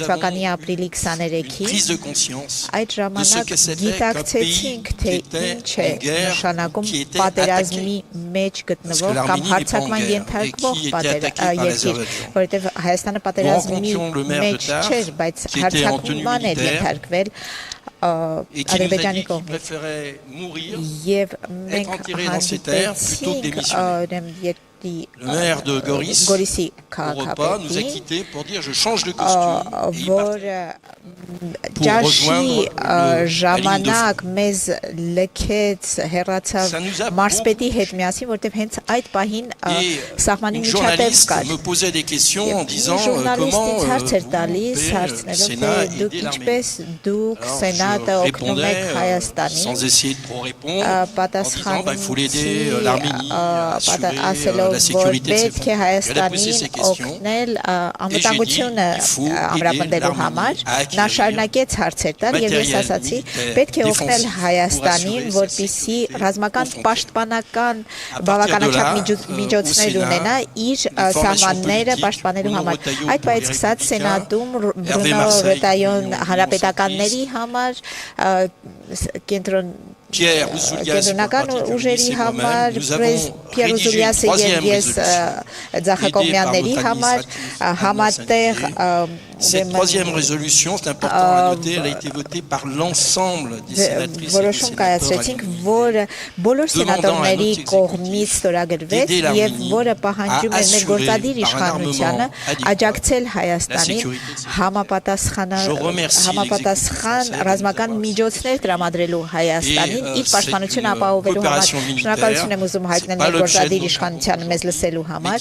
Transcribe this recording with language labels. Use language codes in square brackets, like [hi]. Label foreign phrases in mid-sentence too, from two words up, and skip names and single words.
[hy] թվականի ապրիլի 23-ին, այդ ժամանակ գիտակցեցինք, թե ինչ է նշանակում պատերազմի մեջ գտնվող կամ հարձակման ենթարկվող երկիր, որովհետև Հայաստանը պատերազմի մեջ չէր, բայց հարձակման էր ենթարկվել Ադրբեջանի կողմից եւ մենք հանդիպեցինք [fr] Le maire de Goris, au repas, nous a quittés pour dire je change de costume. [hy] Որ ջաշի ժամանակ մեզ լքեց հեռացավ մարսպետի հետ միասին, որտեղ հենց այդ պահին սահմանի միջատև կար։ [fr] Me posait des questions en disant [hy] comment հարցեր տալիս, հարցնելով թե դուք ինչպես դուք սենատը օգնում եք Հայաստանին, [fr] sans essayer de trop répondre, en disant il faut l'aider l'Arménie à assurer la sécurité de ses frontières. Elle a posé ces questions. [hy] Անվտանգությունը ամրապնդելու համար նա շարունակեց հարցեր տալ եւ ես ասացի պետք է օգնել Հայաստանին, որպեսզի ռազմական պաշտպանական բավականաչափ միջոցներ ունենա իր սահմանները պաշտպանելու համար։ Այդ պահից սկսած սենատում Բրունո Ռետայոն հանրապետականների համար կենտրոնական ուժերի համար Պիեր Ուզուլյասը եւ ես Ձախակողմյանների համար համատեղ [fr] Cette troisième résolution, c'est important à noter, elle a été votée par l'ensemble des sénatrices et des sénateurs demandant à nos exécutifs d'aider l'Arménie à assurer par un armement adéquat la sécurité de ses frontières. Je remercie [hy] ռազմական միջոցներ տրամադրելու Հայաստանին իր պաշտպանությունը ապահովելու համար։ Շնորհակալություն եմ ուզում հայտնել գործադիր իշխանությանը մեզ լսելու համար